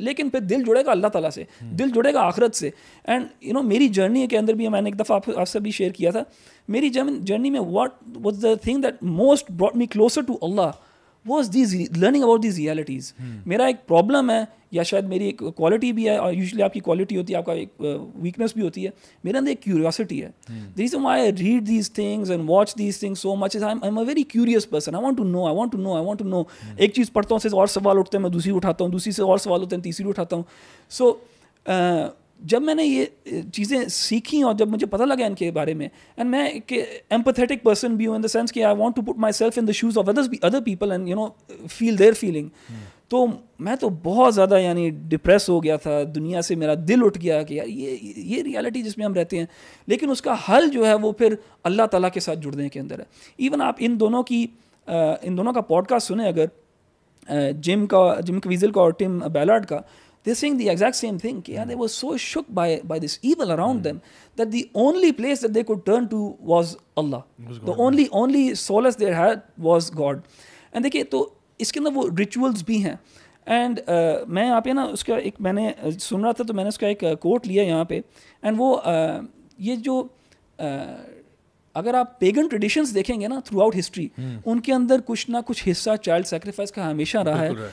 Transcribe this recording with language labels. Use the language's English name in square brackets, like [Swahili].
[Urdu] لیکن پھر دل جڑے گا اللہ تعالیٰ سے, دل جڑے گا آخرت سے. اینڈ میری جرنی کے اندر بھی میں نے ایک دفعہ آپ سے بھی شیئر کیا تھا, میری جرنی میں [English] What was the thing that most brought me closer to Allah was these learning about these realities. [Urdu] میرا ایک پرابلم ہے یا شاید میری ایک کوالٹی بھی ہے, اور یوزلی آپ کی کوالٹی ہوتی ہے, آپ کا ایک ویکنیس بھی ہوتی ہے, میرے اندر ایک کیوریوسٹی ہے. [English] The reason why I read these things and watch these things so much is I'm a very curious person. I want to know. [Urdu] ایک چیز پڑھتا ہوں سے اور سوال اٹھتے ہیں, میں دوسری اٹھاتا ہوں, دوسری سے اور سوال ہوتے ہیں, تیسری اٹھاتا ہوں. سو جب میں نے یہ چیزیں سیکھیں اور جب مجھے پتہ لگا ان کے بارے میں, اینڈ میں ایک ایمپیتھیٹک پرسن بھی ہوں ان دا سینس کہ [English] I want to put myself in the shoes of other people and feel their feeling. [Urdu] تو میں تو بہت زیادہ ڈپریس ہو گیا تھا دنیا سے, میرا دل اٹھ گیا کہ یار یہ ریالٹی جس میں ہم رہتے ہیں. لیکن اس کا حل جو ہے وہ پھر اللہ تعالیٰ کے ساتھ جڑنے کے اندر ہے. ایون آپ ان دونوں کا پوڈ کاسٹ سنیں اگر, جم کویزل کا اور ٹم بیلارڈ کا, [English] they're saying the exact same thing. They were so shook by this evil around them that the only place that they could turn to was Allah. The only solace they had was God. [Urdu] And دیکھیے تو اس کے اندر وہ rituals بھی ہیں. And میں یہاں پہ نا اس کا ایک, میں نے سن رہا تھا تو میں نے اس کا ایک کوٹ لیا یہاں پہ. اینڈ وہ یہ جو اگر آپ پیگن ٹریڈیشنز دیکھیں گے نا تھرو آؤٹ ہسٹری, ان کے اندر کچھ نہ کچھ حصہ چائلڈ سیکریفائس کا ہمیشہ رہا ہے.